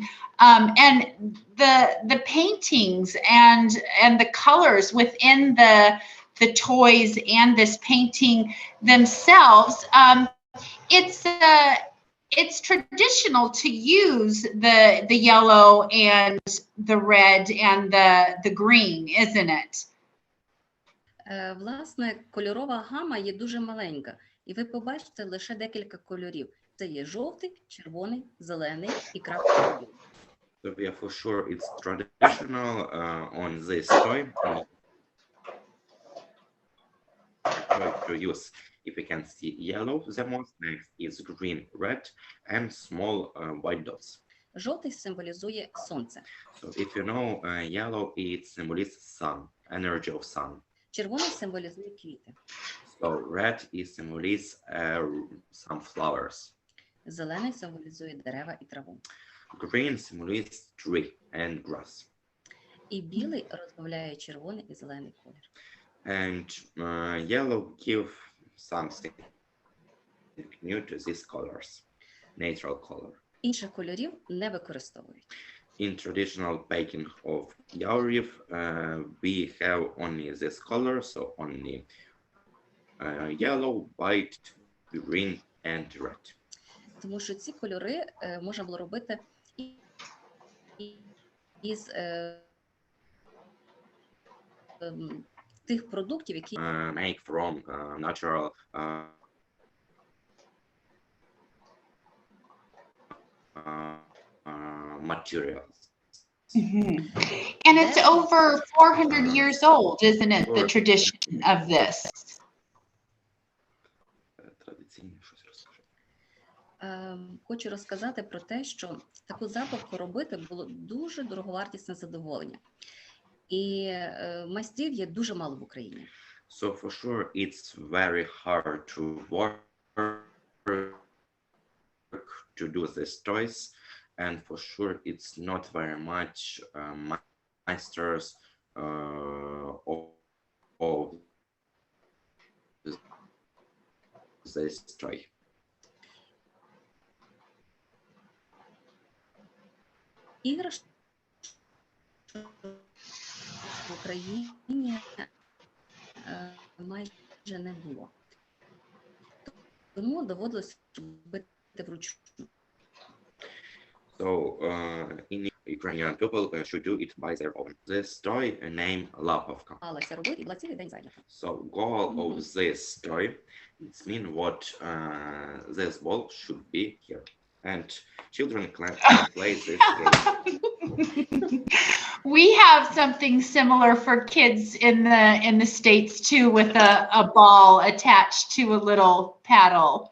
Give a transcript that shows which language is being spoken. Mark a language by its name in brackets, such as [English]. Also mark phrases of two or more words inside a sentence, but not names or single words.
[English] And the paintings and the colors within the toys and this painting themselves, it's traditional to use the yellow and the red and the green, isn't it? [Ukrainian] Власне, кольорова гама є дуже маленька, і ви побачите лише декілька кольорів. Це є жовтий, червоний, зелений і крапка. [English] So yeah, for sure, it's traditional on this toy to use. If you can see yellow, the most next is green, red, and small white dots. [Ukrainian] Жовтий символізує сонце. [English] So if you know, yellow, it symbolizes sun, energy of sun. [Ukrainian] Червоний символізує квіти. [English] So red is symbolizes some flowers. [Ukrainian] Зелений символізує дерева і траву. [English] Green symbolizes tree and grass. [Ukrainian] І білий розбавляє червоний і зелений колір. [English] And yellow give something new to these colors, natural color. [Ukrainian] Інших кольорів не використовують. [English] In traditional painting of Lyalyuk, we have only this color, so only yellow, white, green, and red. [Ukrainian] Тому що ці кольори можна було робити із тих продуктів, які [English] make from natural materials. Mm-hmm. And it's over 400 years old, isn't it, the tradition of this? [Ukrainian] Хочу розказати про те, що таку забавку робити було дуже дороговартісне задоволення. І майстрів є дуже мало в Україні. [English] So for sure, it's very hard to work to do these toys, and for sure, it's not very much masters of this toy. [Ukrainian] Іграшок в Україні майже не було. Тому доводилось робити вручну. [English] So in Ukrainian people should do it by their own. This toy named Lapovka. [Ukrainian] Алася робити, і була цілий день зайнята. [English] So goal of this toy, it's mean what this ball should be here. And children can play this game. We have something similar for kids in the States too, with a ball attached to a little paddle.